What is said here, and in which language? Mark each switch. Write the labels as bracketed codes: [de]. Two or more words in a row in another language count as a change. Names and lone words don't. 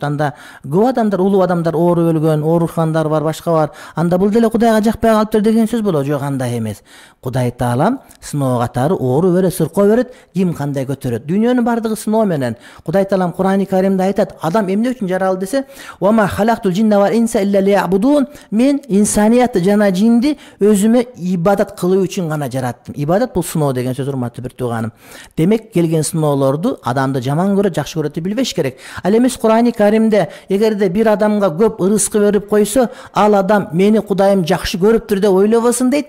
[ky] Анда көп адамдар, улуу адамдар ооруп өлгөн, оорукандар бар, башка бар. Анда бул деле Кудайга жакпай калыптыр деген сөз болот. Жок, андай эмес. Кудай Таалам сыноо катары оору берет, сыркоо берет, ким кандай көтөрөт. Дүйнөнүн бардыгы сыноо менен. Кудай Таалам Кур'ан-ы Каримде айтат: адам эмне үчүн жаралды десе, [ar] "وما خلقت الجن والإنس إلا ليعبدون", [ky] мен инсаниятты жана жинди өзүмө ибадат кылуу үчүн гана жараттым. Ибадат бул сыноо деген сөз урматтуу бир тууганым. Демек келген сыноолорду адамды жаман көрөт, жакшы көрөт деп билбеш керек. Ал эмес Кур'ан-ы Каримде эгерде бир адамга көп ырыскы берип койсо, ал адам мени Кудайым жакшы көрүптүр деп ойлобосун дейт.